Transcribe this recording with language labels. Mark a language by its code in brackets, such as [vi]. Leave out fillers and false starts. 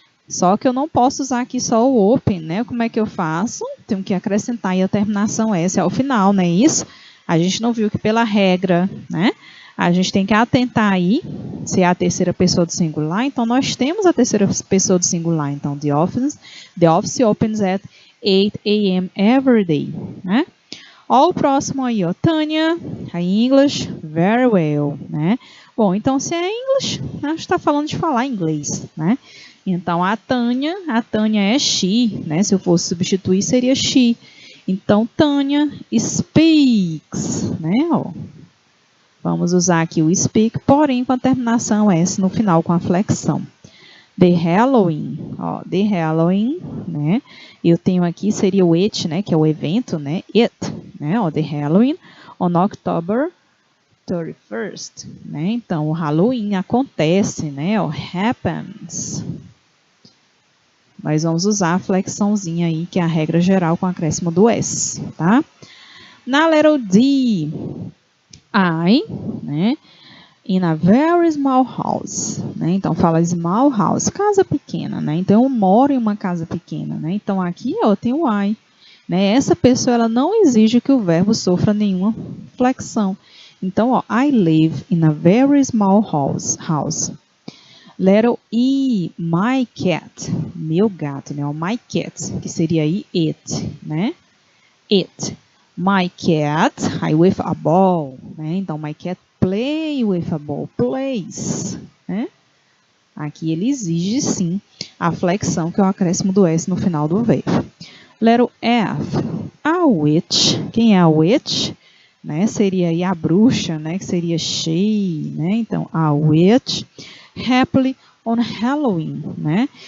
[pt] Só que eu não posso usar aqui só o open, né? Como é que eu faço? Tenho que acrescentar aí a terminação S ao final, não é isso? A gente não viu que pela regra, né? A gente tem que atentar aí se é a terceira pessoa do singular. Então, nós temos a terceira pessoa do singular. [en] Então, the office opens at 8 a.m. every day, né? [pt] Ó, o próximo aí, ó, Tânia, [en] a English, very well, [pt] né? Bom, então se é English, a gente está falando de falar inglês, né? Então a Tânia é she, né? Se eu fosse substituir, seria she. Então Tânia speaks, né? Ó, vamos usar aqui o speak, porém com a terminação S no final, com a flexão. [en] The Halloween, ó, the Halloween, né? [pt] Eu tenho aqui, seria o it, né? Que é o evento, né? It, né? [en] Ó, the Halloween on October 31st, né? [pt] Então, o Halloween acontece, né? Ó, happens. Nós vamos usar a flexãozinha aí, que é a regra geral com acréscimo do S, tá? Na letra D, I, né? [en] In a very small house, [pt] né? Então, fala small house, casa pequena, né? Então, eu moro em uma casa pequena, né? Então, aqui, ó, tem o I, né? Essa pessoa, ela não exige que o verbo sofra nenhuma flexão. [en] Então, ó, I live in a very small house. [pt] Letter E, my cat, meu gato, né? O my cat, que seria aí it, né? It. [en] My cat, I with a ball, né? Então, my cat play with a ball, plays, né? [pt] Aqui ele exige, sim, a flexão, que é o acréscimo do S no final do verbo. [en] Letter F, a witch, [pt] quem é a [en] witch? Né? [pt] Seria aí a bruxa, né? Que seria she, né? [en] Então, a witch, happily on Halloween, né?